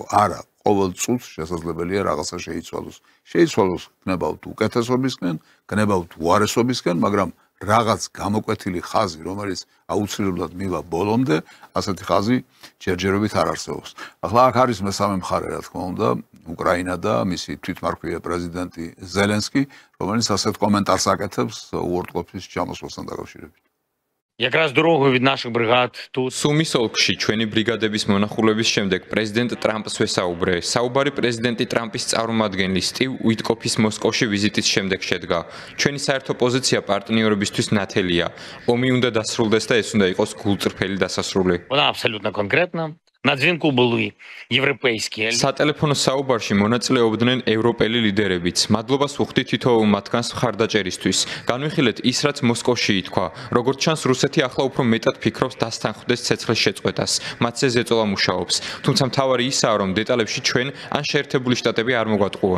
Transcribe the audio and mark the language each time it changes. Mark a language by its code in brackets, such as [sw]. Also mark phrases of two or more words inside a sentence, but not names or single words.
[ka] არა, ყოველ წუთს შესაძლებელია რაღაცა შეიცვალოს. შეიცვალოს გნებავთ უკეთესობისკენ, გნებავთ უარესობისკენ, მაგრამ რაღაც გამოკვეთილი ხაზი, რომელიც აუცილებლად მივა ბოლომდე, ასეთი ხაზი ჯერჯერობით არ არსებობს. ახლა აქ არის მესამე მხარე, რა თქმა უნდა, უკრაინა და მისი თვითმარქვია პრეზიდენტი ზელენსკი, რომელიც ასეთ კომენტარს აკეთებს უორტყოფის ჩამოსვლასთან დაკავშირებით. [uk] Якраз дорогу від наших бригад тут [ka] Сумის ოლქში ჩვენი ბრიგადების მონახულების შემდეგ პრეზიდენტ ტრამპს ვესაუბრე. საუბარი პრეზიდენტი ტრამპის წარმომადგენლის სტივ უიტკოფის მოსკოვში ვიზიტის შემდეგ შედგა. ჩვენი საერთო პოზიცია პარტნიორებისთვის ნათელია. ომი უნდა დასრულდეს და ეს უნდა იყოს გულწრფელი დასასრული. [uk] Вона абсолютно конкретна. На дзвінку були європейські. [ka] სატელეფონო საუბარში მონაწილეობდნენ ევროპელი ლიდერებიც. მადლობას ვუხდით თითოეულ მათგანს მხარდაჭერისთვის. განვიხილეთ ის, რაც მოსკოვში ითქვა. როგორც ჩანს, რუსეთი ახლა უფრო მეტად ფიქრობს დასთანხმდეს ცეცხლის შეწყვეტას. მათზე ზეწოლა მუშაობს. თუმცა მთავარი ისაა, რომ დეტალებში ჩვენ ან შეერთებული შტატები არ მოგვატყუონ.